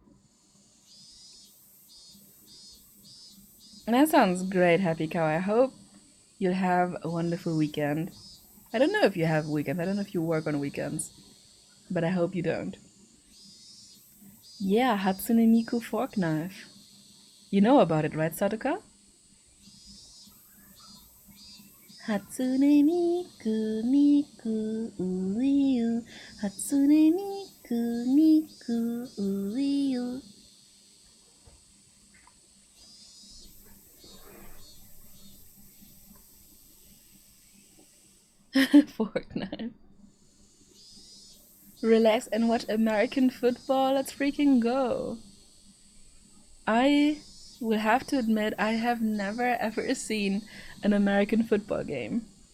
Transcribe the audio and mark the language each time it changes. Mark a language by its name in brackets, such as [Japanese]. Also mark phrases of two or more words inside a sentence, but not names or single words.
[English] And that sounds great, Happy Cow. I hope you'll have a wonderful weekend. I don't know if you have weekends. I don't know if you work on weekends. But I hope you don't. Yeah, Hatsune Miku fork knife. You know about it, right, Sadaka? Hatsune Miku Miku Uiu. Hatsune Miku Miku Uiu. Fork knife. Relax and watch American football. Let's freaking go. I will have to admit I have never ever seen an American football game.